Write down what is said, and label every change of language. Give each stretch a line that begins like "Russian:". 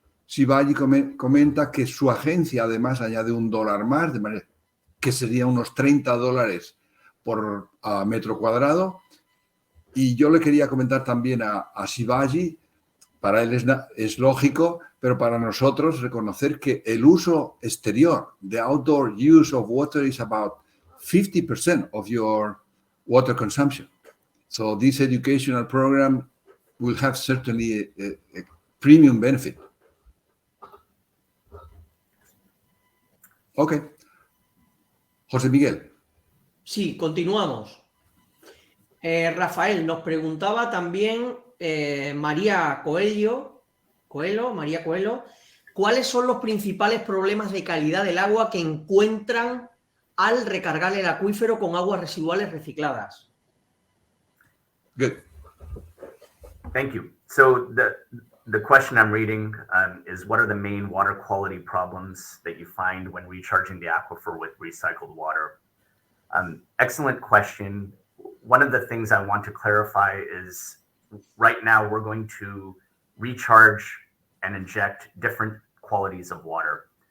Spanish: Shivaji comenta que su agencia además añade $1 más, de manera que sería unos $30 por metro cuadrado. Y yo le quería comentar también a Shivaji, para él es lógico, pero para nosotros reconocer que el uso exterior,
English: the outdoor use of water, is about 50% of your water consumption. So this educational program will have certainly a premium benefit. Ok. José Miguel.
Spanish: Sí, continuamos. Rafael, nos preguntaba también María Coelho, ¿cuáles son los principales problemas de calidad del agua que encuentran al recargar el acuífero con aguas residuales recicladas?
English: Good. Thank you. So the question I'm reading is, what are the main water quality problems that you find when recharging the aquifer with recycled water? Excellent question. One of the things I want to clarify is, right now we're going to recharge and inject different qualities of water.